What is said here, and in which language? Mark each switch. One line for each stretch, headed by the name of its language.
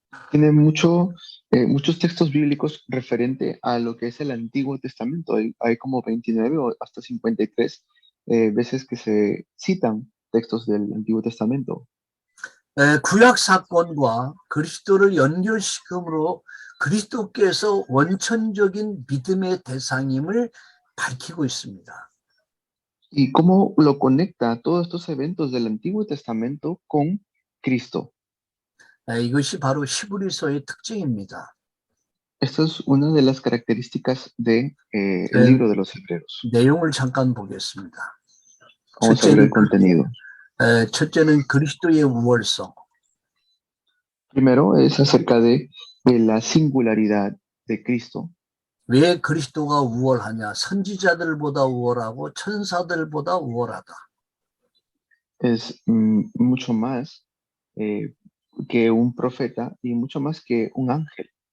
Spanish: Tiene muchos textos bíblicos referente a lo que es el Antiguo Testamento. Hay como 29 o hasta 53 veces que se citan textos del Antiguo Testamento.
Korean: 구약 사건과 그리스도를 연결시킴으로 그리스도께서 원천적인 믿음의 대상임을 밝히고 있습니다.
Spanish: Y cómo lo conecta todos estos eventos del Antiguo Testamento con Cristo.
Korean: 이것이 바로 히브리서의 특징입니다.
Spanish: Esta es una de las características del libro de los Hebreos.
Korean: 내용을 잠깐 보겠습니다.
Spanish: Vamos a ver el contenido.
Korean: 첫째는 그리스도의 우월성.
Spanish: Primero es acerca de la singularidad de Cristo.
Korean: 왜 그리스도가 우월하냐? 선지자들보다 우월하고 천사들보다 우월하다.
Spanish: Es mucho más que un profeta y mucho más que un ángel.